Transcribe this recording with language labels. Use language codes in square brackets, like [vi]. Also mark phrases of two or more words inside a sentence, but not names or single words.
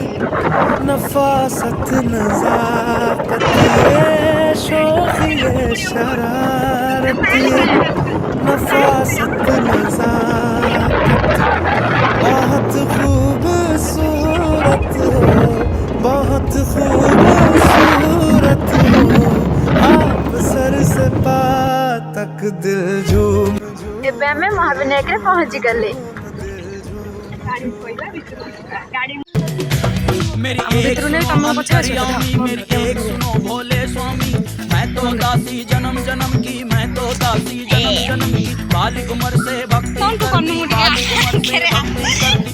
[hi] नफासत नजाकत ये शोखी ये शरारत ये नफासत नजाकत बहुत खूबसूरत हो, बहुत खूबसूरत हो। आप सर से पा तक दिल झूम [or] ଏବେ ଆମେ ମହାବିନାୟକରେ ପହଞ୍ଚି ଗଲେ। [hi] मेरी एक सुनो अंतर्यामी, मेरी एक सुनो भोले स्वामी। मैं तो दासी जन्म जन्म की, मैं तो दासी जन्म जन्म की। बाली उम्र से भक्ति करती, बाली उम्र से भक्ति करती।